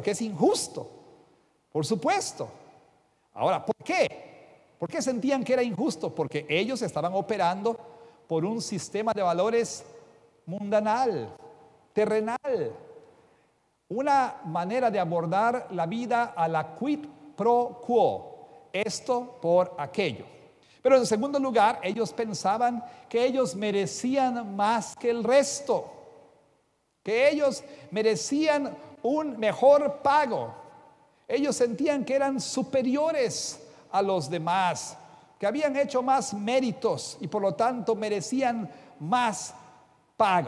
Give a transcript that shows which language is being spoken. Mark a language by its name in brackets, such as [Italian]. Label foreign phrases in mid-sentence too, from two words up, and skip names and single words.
[Spanish] Que es injusto, por supuesto. Ahora, ¿por qué? ¿Por qué sentían que era injusto? Porque ellos estaban operando por un sistema de valores mundanal, terrenal. Una manera de abordar la vida a la [Latin] quid pro quo. [Spanish] Esto por aquello. Pero en segundo lugar, ellos pensaban que ellos merecían más que el resto. Que ellos merecían un mejor pago. Ellos sentían que eran superiores a los demás, que habían hecho más méritos y por lo tanto merecían más pago.